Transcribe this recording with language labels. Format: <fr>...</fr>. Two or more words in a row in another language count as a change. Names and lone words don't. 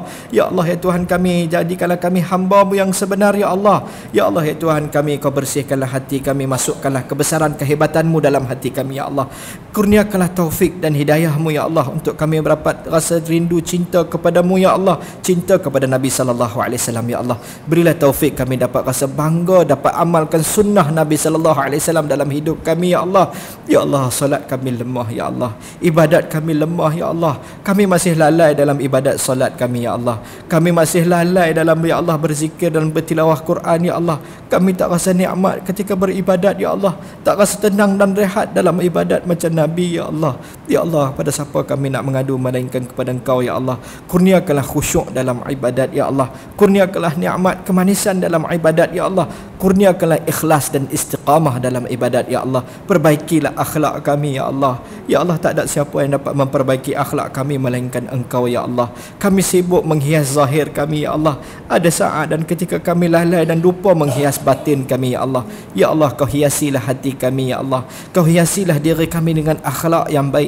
<ms>Ya Allah, ya Tuhan kami, jadikanlah kami hamba-Mu yang sebenar ya Allah. Ya Allah, ya Tuhan kami, kau bersihkanlah hati kami, masukkanlah kebesaran kehebatan-Mu dalam hati kami ya Allah. Kurniakanlah taufik dan hidayah-Mu ya Allah untuk kami mendapat rasa rindu cinta kepada-Mu ya Allah, cinta kepada Nabi</ms> <ar>صلى الله عليه وسلم</ar> <ms>ya Allah. Berilah taufik kami dapat rasa bangga dapat amalkan sunnah Nabi</ms> <ar>صلى الله عليه وسلم</ar> <ms>dalam hidup kami ya Allah. Ya Allah, solat kami lemah ya Allah, ibadat kami lemah ya Allah. Kami masih lalai dalam ibadat solat kami ya Allah. Kami masih lalai dalam ya Allah berzikir dan bertilawah Quran ya Allah. Kami tak rasa nikmat ketika beribadat ya Allah, tak rasa tenang dan rehat dalam ibadat macam Nabi ya Allah. Ya Allah, pada siapa kami nak mengadu melainkan kepada Engkau ya Allah. Kurniakanlah khusyuk dalam ibadat ya Allah. Kurniakanlah nikmat kemanisan dalam ibadat ya Allah. Kurniakanlah ikhlas dan istiqamah dalam ibadat ya Allah. Perbaikilah akhlak kami ya Allah. Ya Allah, tak ada siapa yang dapat memperbaiki akhlak kami melainkan Engkau ya Allah. Kami sibuk menghias zahir kami ya Allah. Ada saat dan ketika kami lalai dan lupa menghias batin kami ya Allah. Ya Allah, Kau hiasilah hati kami ya Allah. Kau hiasilah diri kami dengan akhlak yang baik.</ms>